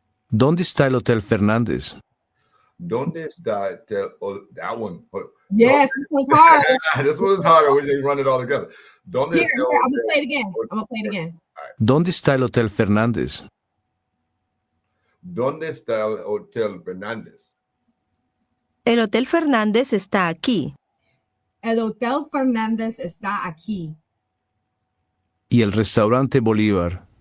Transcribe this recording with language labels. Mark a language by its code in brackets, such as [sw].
[es] ¿Dónde está el Hotel Fernández? ¿Dónde está el hotel? [en] Oh, that one. Yes, this one's hard. This one's harder when they run it all together. [es] ¿Dónde [en] Here, [es] está el [en] I'm going to [es] hotel? [en] play it again. I'm going to play it again. [es] ¿Dónde está el Hotel Fernández? ¿Dónde está el Hotel Fernández? El Hotel Fernández está aquí. El Hotel Fernández está aquí. ¿Y el restaurante Bolívar?